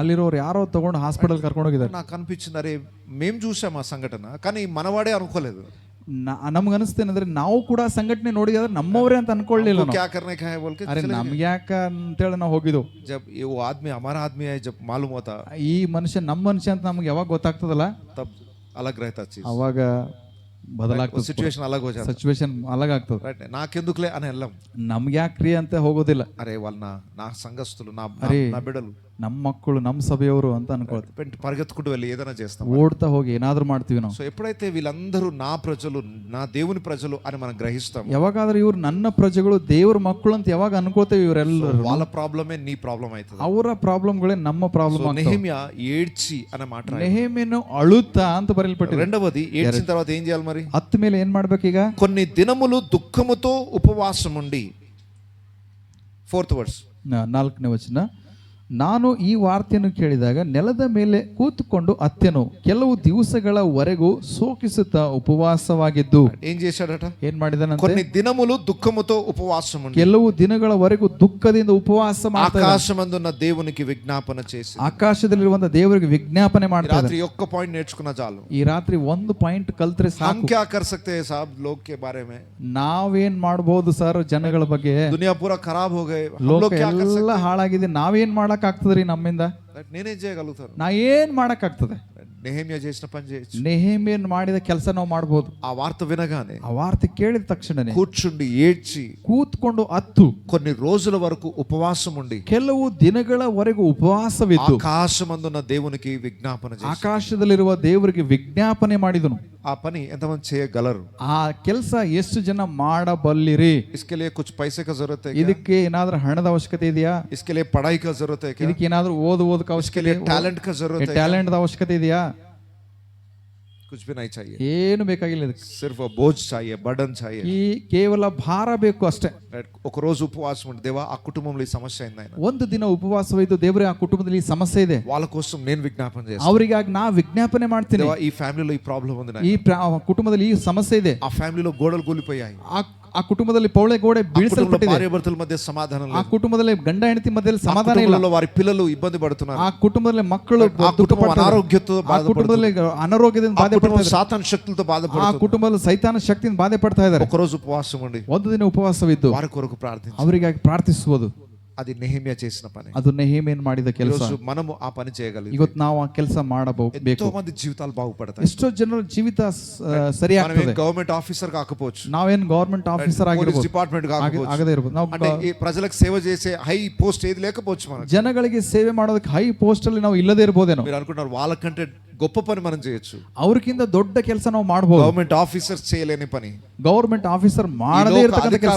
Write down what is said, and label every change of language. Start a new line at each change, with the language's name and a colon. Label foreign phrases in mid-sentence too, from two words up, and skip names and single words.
Kannada: ಅಲ್ಲಿರೋರು ಯಾರೋ ತಗೊಂಡು ಹಾಸ್ಪಿಟಲ್ ಕರ್ಕೊಂಡು ಹೋಗಿದ್ದಾರೆ.
Telugu: నాకు అనిపించింది అరే మేము చూసాం ఆ సంఘటన, కానీ మనవాడే అనుకోలేదు.
Kannada: ನಮ್ಗೆ ಅನಿಸ್ತೇನಂದ್ರೆ ನಾವು ಕೂಡ ಸಂಘಟನೆ ನೋಡಿದ್ರೆ ನಮ್ಮವರೇ ಅಂತ ಅನ್ಕೊಳ್ಳಿಲ್ಲ. ಅರೆ ನಮ್ಗೆ ಯಾಕ ಅಂತೇಳಿ ನಾವು ಹೋಗಿದ್ದು.
Hindi: ಜಬ್ वो आदमी हमारा आदमी है जब मालूम होता,
Kannada: ಈ ಮನುಷ್ಯ ನಮ್ಮ ಮನುಷ್ಯ ಅಂತ ನಮ್ಗೆ ಯಾವಾಗ ಗೊತ್ತಾಗ್ತದಲ್ಲ,
Hindi: तब अलग रहता चीज,
Kannada: ಅವಾಗ ಬದಲಾಗ್ತದೆ,
Hindi: ಸಿಚುವೇಶನ್ अलग हो जाता,
Kannada: ಸಿಚುವೇಶನ್ अलग ಆಗ್ತದೆ.
Telugu: రైట్, నాకెందుకులే అని వెళ్ళాం.
Kannada: ನಮ್ಗೆ ಯಾಕ್ರಿ ಅಂತ ಹೋಗೋದಿಲ್ಲ.
Telugu: అరే వాళ్ళ నా సంఘస్థులు నా బిడ్డలు,
Kannada: ನಮ್ಮ మಕ್ಕಳು, ನಮ್ಮ సభೆಯವರು ಅಂತ ಅನ್ಕೊಳ್ತೀವಿ.
Telugu: పరిగెత్తుకుంటూ వెళ్ళి ఏదైనా చేస్తాం,
Kannada: ఓಡ್ತಾ ಹೋಗಿ ಏನಾದ್ರೂ ಮಾಡ್ತೀವಿ ನಾವು.
Telugu: సో ఎప్పుడైతే వీళ్ళందరూ నా ప్రజలు, నా దేవుని ప్రజలు అని మనం గ్రహిస్తాం,
Kannada: ಯಾವಾಗಾದ್ರೂ ಇವ್ರು ನನ್ನ ಪ್ರಜೆಗಳು, ದೇವ್ರ ಮಕ್ಕಳು ಅಂತ ಯಾವಾಗ ಅನ್ಕೋತೇವೆ, ಇವರೆಲ್ಲರೂ
Telugu: వాళ్ళ ప్రాబ్లమే నీ ప్రాబ్లం అవుతుంది,
Kannada: ಅವರ ಪ್ರಾಬ್ಲಮ್ಗಳೇ ನಮ್ಮ ಪ್ರಾಬ್ಲಮ್.
Telugu: నెహెమ్యా ఏడ్చి అనే మాట,
Kannada: ನೆಹೆಮ್ಯನು ಅಳುತ್ತಾ ಅಂತ ಬರೆಯಲ್ಪಟ್ಟಿದೆ.
Telugu: రెండవది ఏడ్చిన తర్వాత ఏం చేయాలి మరి?
Kannada: ಹತ್ತ ಮೇಲೆ ಏನ್ ಮಾಡ್ಬೇಕೀಗ?
Telugu: కొన్ని దినములు దుఃఖముతో ఉపవాసం ఉండి.
English: 4th verse.
Kannada: 4ನೇ ವಚನ. ನಾನು ಈ ವಾರ್ತೆಯನ್ನು ಕೇಳಿದಾಗ ನೆಲದ ಮೇಲೆ ಕೂತುಕೊಂಡು ಅತ್ತೆನು ಕೆಲವು ದಿವಸಗಳವರೆಗೂ ಶೋಕಿಸುತ್ತಾ ಉಪವಾಸವಾಗಿದ್ದು.
Telugu: ఏం చేశాడట?
Kannada: ಏನ್ ಮಾಡಿದಾನಂತೆ?
Telugu: కొన్ని దినములు దుఃఖముతో ఉపవాసం ఉండి
Kannada: ಕೆಲವು ದಿನಗಳವರೆಗೂ ದುಃಖದಿಂದ ಉಪವಾಸ ಮಾಡ್ತಾ
Telugu: ఆకాశమందున్న దేవునికి విజ్ఞాపన చేసి.
Kannada: ಆಕಾಶದಲ್ಲಿರುವಂತ ದೇವರಿಗೆ ವಿಜ್ಞಾಪನೆ ಮಾಡ್ತಾ
Telugu: రాత్రి ఒక్క పాయింట్ నేర్చుకున్నా చాలు.
Kannada: ಈ ರಾತ್ರಿ ಒಂದು ಪಾಯಿಂಟ್ ಕಲ್ತ್ರೆ
Hindi: हम
Kannada: ಸಾಕು.
Hindi: क्या कर सकते हैं साहब लोग के बारे में?
Kannada: ನಾವೇನ್ ಮಾಡಬಹುದು ಸರ್ ಜನಗಳ ಬಗ್ಗೆ?
Hindi: दुनिया पूरा खराब हो गए, हम
Kannada: ಲೋಕ
Hindi: लोग क्या कर
Kannada: ಎಲ್ಲ
Hindi: सकते
Kannada: ಹಾಳಾಗಿದೆ, ನಾವೇನ್ ಮಾಡಕ್ ಆಗ್ತದ್ರಿ ನಮ್ಮಿಂದ?
Hindi: हैं?
Telugu: నేనే చేయగలుగుతాను.
Kannada: ನಾ ಏನ್ ಮಾಡಕ್ ಆಗ್ತದೆ?
Telugu: నెహెమ్యా చేసిన పని చేయొచ్చు.
Kannada: ನೆಹೆಮ್ಯನ್ ಮಾಡಿದ ಕೆಲಸ ನಾವು ಮಾಡಬಹುದು.
Telugu: ఆ వార్త వినగానే
Kannada: ಆ ವಾರ್ತೆ ಕೇಳಿದ ತಕ್ಷಣನೇ
Telugu: కూర్చుండి ఏడ్చి
Kannada: ಕೂತ್ಕೊಂಡು ಅತ್ತು
Telugu: కొన్ని రోజుల వరకు ఉపవాసం ఉండి
Kannada: ಕೆಲವು ದಿನಗಳವರೆಗೂ ಉಪವಾಸವಿದ್ದು
Telugu: ఆకాశమందున్న దేవునికి విజ్ఞాపన చేసి.
Kannada: ಆಕಾಶದಲ್ಲಿರುವ ದೇವರಿಗೆ ವಿಜ್ಞಾಪನೆ ಮಾಡಿದನು.
Telugu: ఆ పని ఎంతమంది చేయగలరు?
Kannada: ಆ ಕೆಲಸ ಎಷ್ಟು ಜನ ಮಾಡಬಲ್ಲಿರಿ?
Hindi: इसके लिए कुछ पैसे का जरूरत है क्या?
Kannada: ಇದಕ್ಕೆ ಏನಾದ್ರೂ ಹಣದ ಅವಶ್ಯಕತೆ ಇದೆಯಾ?
Hindi: इसके लिए पढ़ाई का जरूरत है क्या?
Kannada: ಇದಕ್ಕೆ ಏನಾದ್ರೂ ಓದೋದಕ್ಕೆ
Hindi: इसके
Kannada: ಅವಶ್ಯಕತೆ
Hindi: लिए टैलेंट का जरूरत है क्या?
Kannada: ಟ್ಯಾಲೆಂಟ್ ಅವಶ್ಯಕತೆ ಇದೆಯಾ?
Hindi: कुछ भी नहीं चाहिए.
Kannada: ಏನು ಬೇಕಾಗಿಲ್ಲ ಇದಕ್ಕೆ.
Hindi: सिर्फ बोझ चाहिए, बर्डन चाहिए.
Kannada: ಈ ಕೇವಲ ಭಾರ ಬೇಕು ಅಷ್ಟೇ.
Telugu: ఒక రోజు ఉపవాసం ఉండి దేవా ఆ కుటుంబంలో ఈ సమస్య అయింది ఆయన,
Kannada: ಒಂದು ದಿನ ಉಪವಾಸವಿದ್ದು ದೇವರೇ ಆ ಕುಟುಂಬದಲ್ಲಿ ಈ ಸಮಸ್ಯೆ ಇದೆ,
Telugu: వాళ్ళ కోసం నేను విజ్ఞాపన చేస్తాను.
Kannada: ಅವರಿಗಾಗಿ ನಾ ವಿಜ್ಞಾಪನೆ ಮಾಡ್ತೀನಿ.
Telugu: దేవా ఈ ఫ్యామిలీలో ఈ ప్రాబ్లం ఉంది
Kannada: ಈ ಕುಟುಂಬದಲ್ಲಿ ಈ ಸಮಸ್ಯೆ ಇದೆ,
Telugu: ఆ ఫ్యామిలీలో గోడలు కూలిపోయాయి,
Kannada: ಆ ಕುಟುಂಬದಲ್ಲಿ ಪೌಳೆ ಗೋಡೆ ಬೀಳಿಸಲ್ಪಟ್ಟಿದೆ,
Telugu: భార్య భర్తల మధ్య సమాధానం
Kannada: ಆ
Telugu: లేదు,
Kannada: ಕುಟುಂಬದಲ್ಲಿ ಗಂಡ ಹೆಂಡತಿ ಮಧ್ಯದಲ್ಲಿ
Telugu: ఆ
Kannada: ಸಮಾಧಾನ ಇಲ್ಲ,
Telugu: కుటుంబంలో వారి పిల్లలు ఇబ్బంది పడుతున్నారు,
Kannada: ಆ ಕುಟುಂಬದಲ್ಲಿ ಮಕ್ಕಳು
Telugu: ఆ కుటుంబం అనారోగ్యంతో
Kannada: ಆ కుటుంಬದಲ್ಲಿ ಅನಾರೋಗ್ಯದಿಂದ
Telugu: ఆ
Kannada: ಬಾಧೆ
Telugu: కుటుంబం
Kannada: ಪಡ್ತಾ
Telugu: సాతాను శక్తులతో
Kannada: ಆ
Telugu: బాధపడుతుంది.
Kannada: ಕುಟುಂಬದಲ್ಲಿ ಸೈತಾನ ಶಕ್ತಿಯಿಂದ ಬಾಧೆ ಪಡ್ತಾ ಇದ್ದಾರೆ.
Telugu: ఒక రోజు ఉపవాసం ఉండి
Kannada: ಒಂದು ದಿನ ಉಪವಾಸವಿದ್ದು
Telugu: వారి కొరకు ప్రార్థించి
Kannada: ಅವರಿಗಾಗಿ ಪ್ರಾರ್ಥಿಸುವುದು,
Telugu: అది నెహెమ్యా చేసిన పని.
Kannada: ಅದು ನೆಹೆಮ್ಯನು ಮಾಡಿದ ಕೆಲಸ.
Telugu: ఈరోజు మనము ఆ పని చేయగలిగితే
Kannada: ಇವತ್ತು ನಾವು ಆ ಕೆಲಸ ಮಾಡಬೇಕು.
Telugu: ఎంతో మంది జీవితాలు బాగుపడతాయి.
Kannada: ಎಷ್ಟೋ ಜನರ ಜೀವಿತ ಸರಿ ಆಗ್ತದೆ.
English: government officer
Telugu: కాకపోవచ్చు,
Kannada: ನಾವೇನ್
English: government officer
Kannada: ಆಗಿರ್ಬೋದು,
Telugu: డిపార్ట్మెంట్ కాకపోవచ్చు,
Kannada: ಆಗದೇ ಇರ್ಬೋದು,
Telugu: అంటే
Kannada: ನಾವು
Telugu: ఈ ప్రజలకు సేవ చేసే
English: high post
Telugu: ఏది లేకపోవచ్చు మనకు.
Kannada: ಜನಗಳಿಗೆ ಸೇವೆ ಮಾಡೋದಕ್ಕೆ
English: high post
Kannada: ಅಲ್ಲಿ ನಾವು ಇಲ್ಲದೇ ಇರ್ಬೋದೇನೋ.
Telugu: మీరు అనుకుంటారు వాళ్ళకంటే గొప్ప పని మనం చేయొచ్చు.
Kannada: ಅವ್ರಕ್ಕಿಂತ ದೊಡ್ಡ ಕೆಲಸ ನಾವು ಮಾಡಬಹುದು.
English: government officers
Telugu: చేయలేని పని,
English: government officer
Kannada: ಮಾಡದೇ ಇರತಕ್ಕಂತ ಕೆಲಸ,